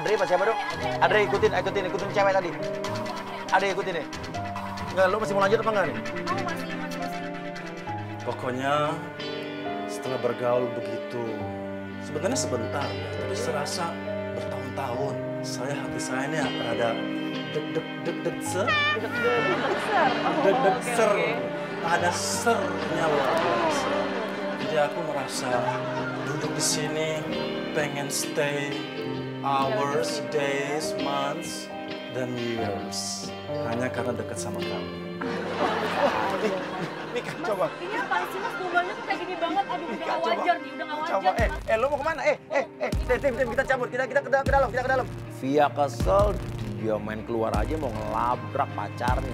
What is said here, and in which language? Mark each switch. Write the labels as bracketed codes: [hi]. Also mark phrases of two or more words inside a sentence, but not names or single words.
[id] Adri apa siapa dong? Adri ikutin cewek tadi. Adri ikutin nih. Enggak, lu masih mau lanjut apa enggak nih? Oh, masih. Pokoknya setelah bergaul begitu, sebenarnya sebentar ya, tapi serasa bertahun-tahun. Hati saya ini ada deg-deg ser. Deg-deg ser. Ada sernya luar biasa. Jadi aku merasa duduk di sini pengen [en] stay hours, days, months, [id] dan years. Hanya karena dekat sama kamu. Nih coba. Ini apaan sih mas? Gombalnya tuh kayak gini banget. Aduh, udah gak wajar nih, udah gak wajar. Coba, lu mau kemana? Tim, kita cabut, kita ke dalam. Via kesel, dia main keluar aja mau ngelabrak pacarnya.